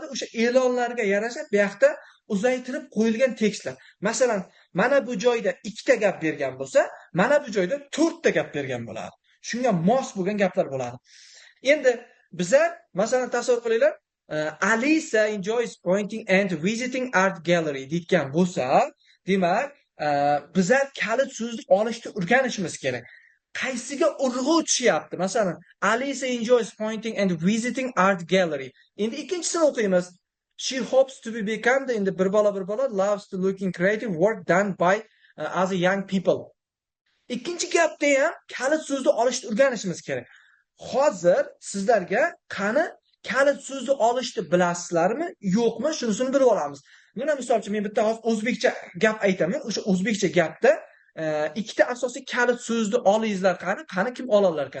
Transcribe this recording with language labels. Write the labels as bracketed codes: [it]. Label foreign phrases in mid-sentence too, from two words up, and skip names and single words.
[uz] O'sha e'lonlarga yarasha bu yoqda uzaytirib qo'yilgan tekstlar. Masalan, mana bu joyda 2 ta gap bergan bo'lsa, mana bu joyda 4 ta gap bergan bo'ladi. Shunga mos bo'lgan gaplar bo'ladi. Endi bizlar masalan tasavvur qilinglar, Alisa [en] enjoys pointing and visiting art gallery [uz] deyotgan bo'lsa, demak, bizlar kalit so'zni olishni o'rganishimiz kerak. Qaysiga urg'u tushyapti? [en] Masalan, Alisa enjoys pointing and visiting art gallery. [uz] Endi ikkinchisini o'qiymiz. [en] She hopes to be become the [uz] endi bir [en] bola loves to looking creative work done by other young people. [uz] Ikkinchi gapda ham kalit so'zni olishni o'rganishimiz kerak. Hozir sizlarga qani kalit so'zni olishni bilasizlarmi, yo'qmi, shunisini bilib olamiz. Mana misol uchun men bitta hozir o'zbekcha gap aytaman. O'sha o'zbekcha gapda ikkita asosiy kalit so'zni olingizlar qani kim olalar ekan?